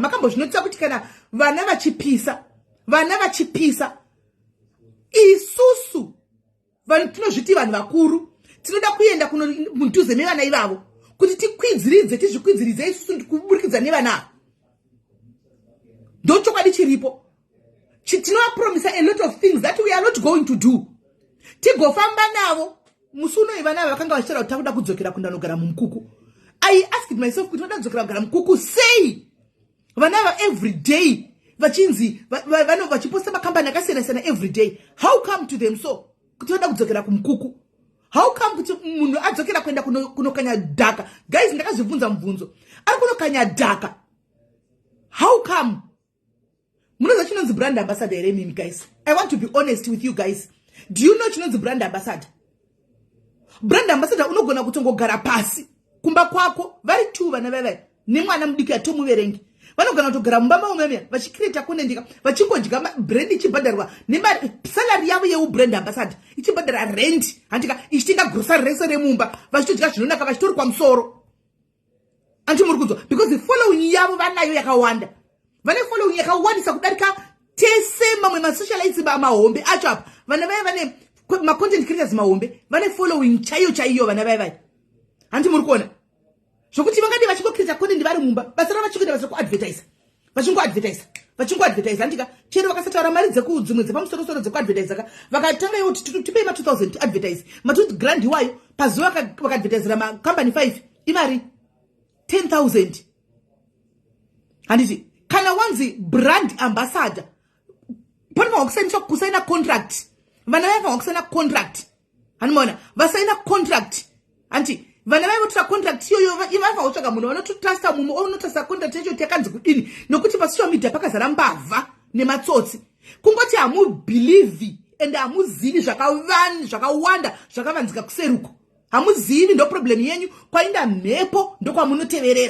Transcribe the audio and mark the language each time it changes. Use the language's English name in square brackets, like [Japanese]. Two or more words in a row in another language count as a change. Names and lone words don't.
[Shona] Makambozvinotsa kuti kana vana vachipisa isusu vanhu tinozviti vanhu vakuru tinoda kuenda mudhuze nevana ivavo kuti tizvikwidziridze isusu kuburikidza nevana. Ndochokwadi chiripo. [English] Tinovapromisa a lot of things that we are not going to do. [Shona] Tigofamba navo musuno ivana vakanga vachitaura kuti takuda kudzokera kundanogara mumukuku. [English] I asked myself [Shona] kuti vada kudzokera kugara mumukuku sei? Vana va [English] every day [Shona] vachinzi vachiposta makambani akasiyana [English] every day. How come to them so? [Shona] Kuti vada kudzokera kumukuku. [English] How come [Shona] kuti munhu adzokera kuenda kunokanya dhaka? Guys, ndakazvibvunza mubvunzo. Ari kunokanya dhaka. [English] How come? [Shona] Munoza chinonzi [English] brand ambassador [Shona] here mimi guys. [English] I want to be honest with you guys. Do you know [Shona] chinonzi [English] brand ambassador? Brand ambassador [Shona] unogona kutongogara pasi kumba kwako vari tu vana veve nemwana mudiki atomuverengi. Vanogona kutogara mumba maumemia vachicreate kunendika vachingodya brand ichibhadharwa nemari salary yavo yeubrand ambassador ichibhadhara rent handika ichitenga grocery rese remumba vachitodya zvinonaka vachitori kwamusoro. Anti muri kunzwa [English] because the following [Shona] yavo vanayo yakawanda. Vane following yakawandisa kudarika tese mamwe masocialites mahombe acho apa. Vana vaya vane [English] content creators [Shona] mahombe vane following chaiyo vana vaya. Anti muri kuona zvokuti vangadi vachingocreata content vari mumba basa ravo vachikuenda vachiri kuadvertisa vachingoadvertisa handika chero vakasataura mari dzekudzimwe dzepamusoro dzekuadvertisa vakatanga iwo tipei ma2000 [English] to advertise [Shona] ma2 grand iwayo pazuva vakaadvertisira makambani 5 imari 10,000. Handiti kana wanzi brand ambassador pane vakusainisa kusaina contract vana vaya vakusaina contract hanimona vasaina contract anti vana vaya votora contract iyoyo ivava utsvaga munhu vanototrasta mumwe unotrasta contract yacho takanzi kudini nokuti [English] pasocial media [Shona] pakazara mbavha nematsotsi kungoti hamubhilivhi and hamuzivi zvakawanda zvakavanzika kuseruko hamuzivi ndo problem yenyu kwainda mhepo ndokwamunoteverera.